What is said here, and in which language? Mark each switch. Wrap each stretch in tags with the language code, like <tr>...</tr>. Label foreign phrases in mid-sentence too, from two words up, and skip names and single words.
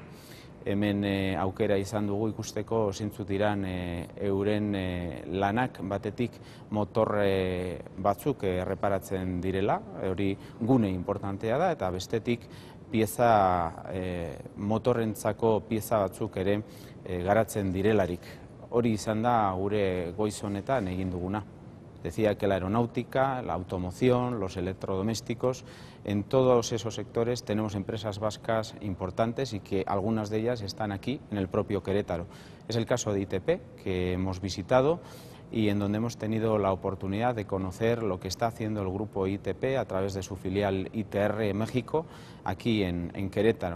<eu>Hemen aukera izan dugu ikusteko zeintzuk diran euren lanak, batetik motor batzuk erreparatzen direla, hori gune importantea da, eta bestetik motorrentzako pieza batzuk ere garatzen direlarik. Hori izan da gure goiz honetan egin duguna.</eu> <es>Decía que la aeronáutica, la automoción, los electrodomésticos, en todos esos sectores tenemos empresas vascas importantes y que algunas de ellas están aquí, en el propio Querétaro. Es el caso de ITP, que hemos visitado y en donde hemos tenido la oportunidad de conocer lo que está haciendo el grupo ITP a través de su filial ITR México, aquí en Querétaro.</es>